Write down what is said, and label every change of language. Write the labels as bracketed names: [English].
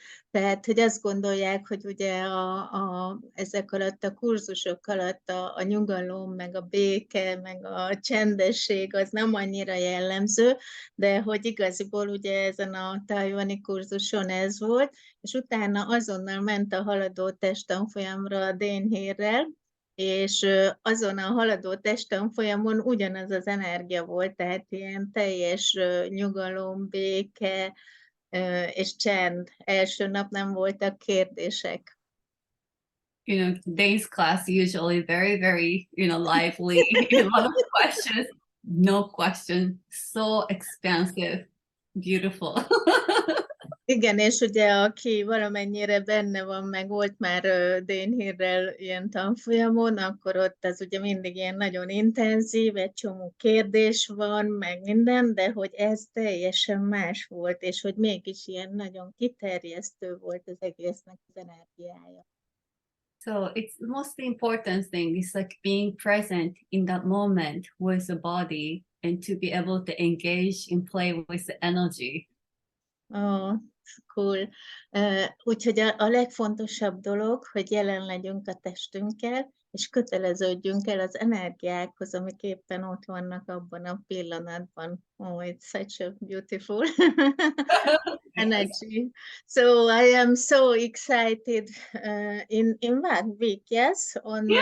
[Hungarian] Tehát, hogy azt gondolják, hogy ugye ezek alatt a kurzusok alatt a nyugalom, meg a béke, meg a csendesség az nem annyira jellemző, de hogy igaziból ugye ezen a tajvani kurzuson ez volt, és utána azonnal ment a haladó testtanfolyamra a Dénhérrel, és azon a haladó testtanfolyamon ugyanaz az energia volt, tehát ilyen teljes nyugalom, béke, és csend. Első nap nem voltak kérdések. [English] You know, Dane's class usually very, very, lively, a lot of questions, no question, so expansive, beautiful. [Hungarian] Igen, és ugye aki valamennyire benne van, meg volt már Dénhírrel ilyen tanfolyamon, akkor ott az ugye mindig ilyen nagyon intenzív, egy csomó kérdés van, meg minden, de hogy ez teljesen más volt, és hogy mégis ilyen nagyon kiterjesztő volt az egésznek az energiája. [English] So it's the most important thing is like being present in that moment with the body and to be able to engage and play with the energy. Oh, cool. [Hungarian] Úgyhogy a legfontosabb dolog, hogy jelen legyünk a testünkkel, és köteleződjünk el az energiákhoz, amik éppen ott vannak abban a pillanatban. [English] Oh, it's such a beautiful energy. So I am so excited in one week, yes, on